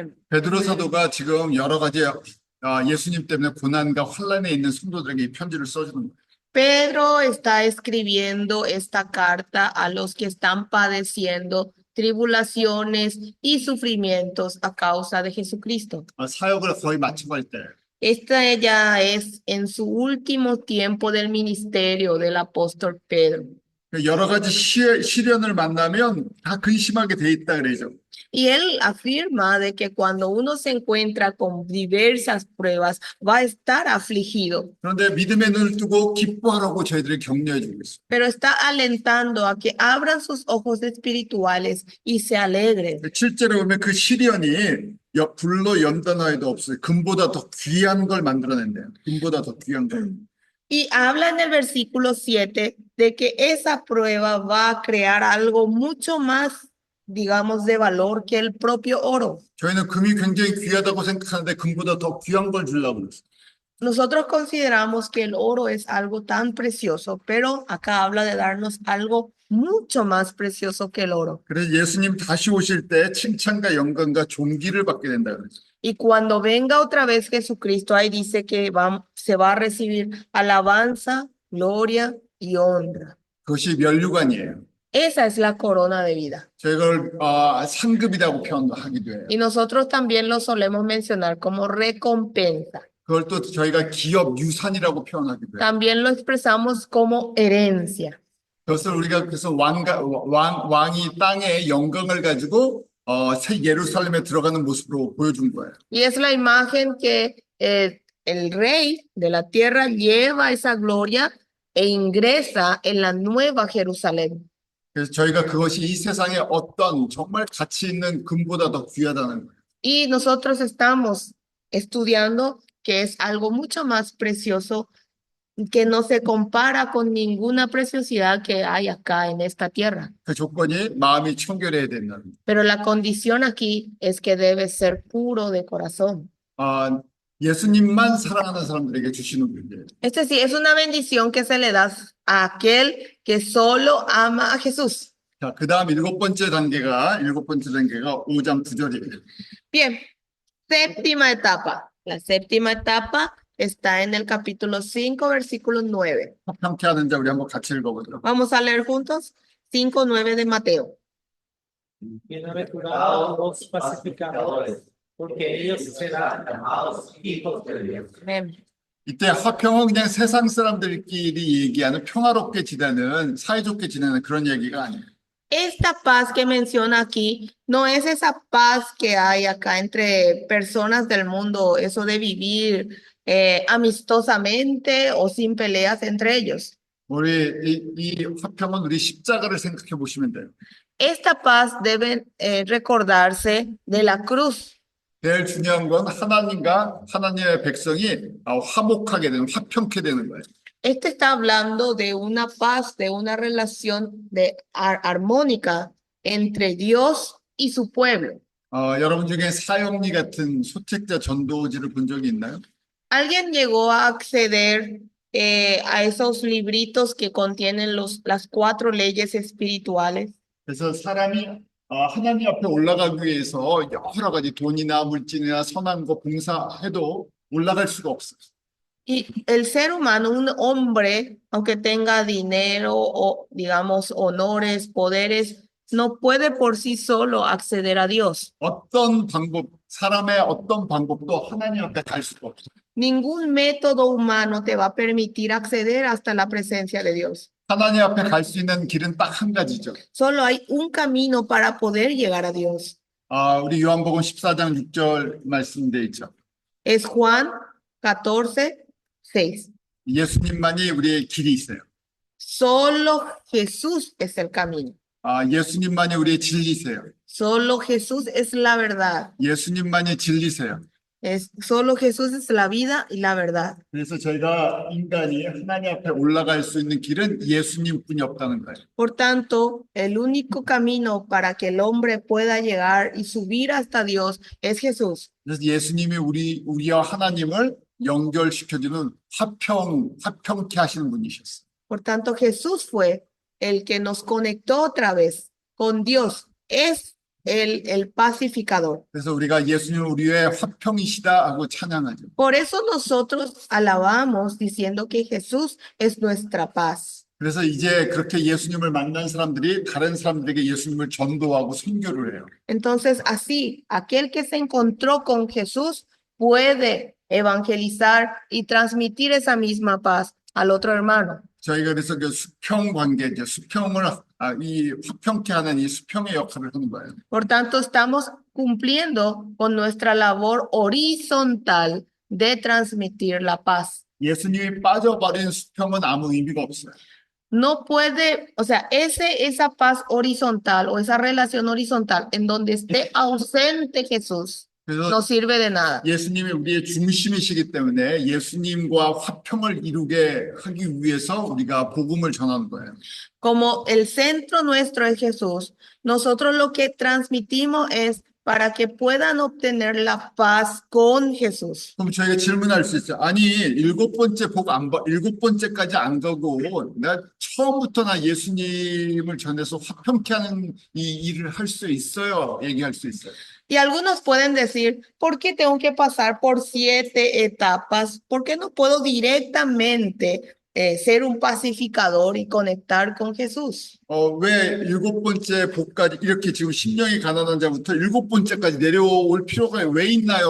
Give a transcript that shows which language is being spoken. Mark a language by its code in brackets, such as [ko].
[ko] 베드로 사도가 지금 여러 가지 예수님 때문에 고난과 환난에 있는 성도들에게 이 편지를 써주는 거예요. [es] Pedro está escribiendo esta carta a los que están padeciendo tribulaciones y sufrimientos a causa de Jesucristo. [ko] 사역을 거의 마쳐갈 때 [es] Esta ya es en su último tiempo del ministerio del apóstol Pedro. [ko] 여러 가지 시련을 만나면 다 근심하게 돼 있다 그러죠. [es] Y él afirma de que cuando uno se encuentra con diversas pruebas, va a estar afligido. [ko] 그런데 믿음의 눈을 뜨고 기뻐하라고 저희들이 격려해 주고 있어요. [es] Pero está alentando a que abran sus ojos espirituales y se alegren. [ko] 7절에 보면 그 시련이 불로 연단하여도 없어요. 금보다 더 귀한 걸 만들어낸대요. 금보다 더 귀한 걸. [es] Y habla en el versículo 7 de que esa prueba va a crear algo mucho más, digamos, de valor que el propio oro. [ko] 저희는 금이 굉장히 귀하다고 생각하는데 금보다 더 귀한 걸 주려고 그랬어요. [es] Nosotros consideramos que el oro es algo tan precioso, pero acá habla de darnos algo mucho más precioso que el oro. [ko] 그래서 예수님 다시 오실 때 칭찬과 영광과 존귀를 받게 된다 그랬어요. [es] Y cuando venga otra vez Jesucristo, ahí dice que se va a recibir alabanza, gloria y honra. [ko] 그것이 면류관이에요. [es] Esa es la corona de vida. [ko] 저희가 상급이라고 표현하기도 해요. [es] Y nosotros también lo solemos mencionar como recompensa. [ko] 그걸 또 저희가 기업 유산이라고 표현하기도 해요. [es] También lo expresamos como herencia. [ko] 그것을 우리가 그래서 왕이 땅의 영광을 가지고 새 예루살렘에 들어가는 모습으로 보여준 거예요. [es] Y es la imagen que el rey de la tierra lleva esa gloria e ingresa en la nueva Jerusalén. [ko] 그래서 저희가 그것이 이 세상에 어떤 정말 가치 있는 금보다 더 귀하다는 거예요. [es] Y nosotros estamos estudiando que es algo mucho más precioso que no se compara con ninguna preciosidad que hay acá en esta tierra. [ko] 그 조건이 마음이 청결해야 된다는 거예요. [es] Pero la condición aquí es que debe ser puro de corazón. [ko] 예수님만 사랑하는 사람들에게 주시는 분이에요. [es] Es decir, es una bendición que se le da a aquel que solo ama a Jesús. [ko] 자, 그 다음 일곱 번째 단계가 5장 9절이에요. [es] Bien, séptima etapa. La séptima etapa está en el capítulo 5, versículo 9. [ko] 합평케 하는 자 우리 한번 같이 읽어보도록. [es] Vamos a leer juntos 5, 9 de Mateo. Bienaventurados los pacificadores, porque ellos serán llamados hijos de Dios. Amén. [ko] 이때 화평은 그냥 세상 사람들끼리 얘기하는 평화롭게 지내는 사이좋게 지내는 그런 얘기가 아니에요. [es] Esta paz que menciona aquí no es esa paz que hay acá entre personas del mundo, eso de vivir amistosamente o sin peleas entre ellos. [ko] 우리 이 화평은 우리 십자가를 생각해 보시면 돼요. [es] Esta paz debe recordarse de la cruz. [ko] 제일 중요한 건 하나님과 하나님의 백성이 화목하게 되는, 화평케 되는 거예요. [es] Este está hablando de una paz, de una relación armónica entre Dios y su pueblo. [ko] 여러분 중에 사형리 같은 소책자 전도지를 본 적이 있나요? [es] ¿Alguien llegó a acceder a esos libritos que contienen las 4 leyes espirituales? [ko] 그래서 사람이 하나님 앞에 올라가기 위해서 여러 가지 돈이나 물질이나 선한 거 봉사해도 올라갈 수가 없어요. [es] Y el ser humano, un hombre, aunque tenga dinero o, digamos, honores, poderes, no puede por sí solo acceder a Dios. [ko] 사람의 어떤 방법도 하나님 앞에 갈 수가 없어요. [es] Ningún método humano te va a permitir acceder hasta la presencia de Dios. [ko] 하나님 앞에 갈 수 있는 길은 딱 한 가지죠. [es] Solo hay un camino para poder llegar a Dios. [ko] 우리 요한복음 14장 6절 말씀돼 있죠. [es] Es Juan 14, 6. [ko] 예수님만이 우리의 길이 있어요. [es] Solo Jesús es el camino. [ko] 예수님만이 우리의 진리세요. [es] Solo Jesús es la verdad. [ko] 예수님만이 진리세요. [es] Solo Jesús es la vida y la verdad. [ko] 그래서 저희가 인간이 하나님 앞에 올라갈 수 있는 길은 예수님뿐이 없다는 거예요. [es] Por tanto, el único camino para que el hombre pueda llegar y subir hasta Dios es Jesús. [ko] 그래서 예수님이 우리와 하나님을 연결시켜주는 화평케 하시는 분이셨어요. [es] Por tanto, Jesús fue el que nos conectó otra vez con Dios. Es el pacificador. [ko] 그래서 우리가 예수님을 우리의 화평이시다 하고 찬양하죠. [es] Por eso nosotros alabamos diciendo que Jesús es nuestra paz. [ko] 그래서 이제 그렇게 예수님을 만난 사람들이 다른 사람들에게 예수님을 전도하고 선교를 해요. [es] Entonces, así, aquel que se encontró con Jesús puede evangelizar y transmitir esa misma paz al otro hermano. [ko] 저희가 그래서 그 수평 관계죠. 수평을 이 화평케 하는 이 수평의 역할을 하는 거예요. [es] Por tanto, estamos cumpliendo con nuestra labor horizontal de transmitir la paz. [ko] 예수님이 빠져버린 수평은 아무 의미가 없어요. [es] No puede, o sea, esa paz horizontal o esa relación horizontal en donde esté ausente Jesús [ko] 그래서 [es] no sirve de nada. [ko] 예수님이 우리의 중심이시기 때문에 예수님과 화평을 이루게 하기 위해서 우리가 복음을 전하는 거예요. [es] Como el centro nuestro es Jesús, nosotros lo que transmitimos es para que puedan obtener la paz con Jesús. [ko] 그럼 저희가 질문할 수 있어요. 아니, 일곱 번째까지 안 가고 내가 처음부터 나 예수님을 전해서 화평케 하는 이 일을 할 수 있어요. 얘기할 수 있어요. [es] Y algunos pueden decir, ¿por qué tengo que pasar por 7 etapas? ¿Por qué no puedo directamente ser un pacificador y conectar con Jesús? [ko] 왜 일곱 번째 복까지 이렇게 지금 심령이 가난한 자부터 일곱 번째까지 내려올 필요가 왜 있나요?